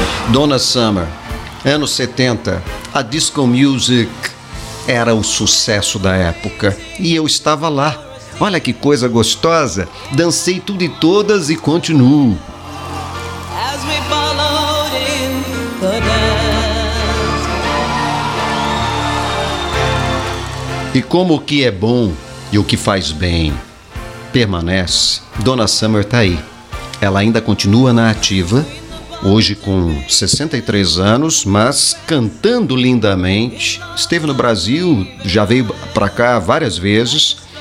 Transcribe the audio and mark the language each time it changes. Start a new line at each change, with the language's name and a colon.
Portuguese: Donna Summer, anos 70, a Disco Music era o sucesso da época. E eu estava lá. Olha que coisa gostosa. Dancei tudo e todas e continuo.
English: As we followed in the dance.
Portuguese: E como o que é bom e o que faz bem permanece, Donna Summer tá aí. Ela ainda continua na ativa, hoje com 63 anos, mas cantando lindamente. Esteve no Brasil, já veio para cá várias vezes.